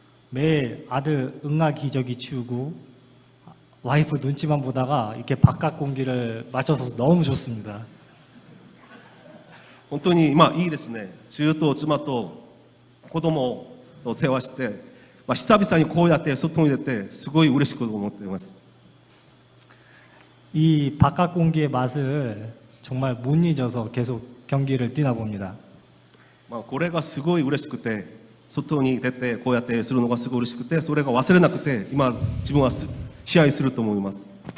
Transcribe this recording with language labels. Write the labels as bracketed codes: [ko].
[ko] 매일 아들 응아 기저귀 치우고 와이프 눈치만 보다가 이렇게 바깥 공기를 마셔서 너무 좋습니다. [ja] 本当に今いいですね。中と妻と子供と世話して、久々にこうやって外に出てすごい嬉しく思っています。 [ko] 이 바깥 공기의 맛을 정말 못 잊어서 계속 경기를 뛰나 봅니다. [ja] これがすごい嬉しくて、外に出てこうやってするのがすごい嬉しくて、それが忘れなくて今自分は試合すると思います。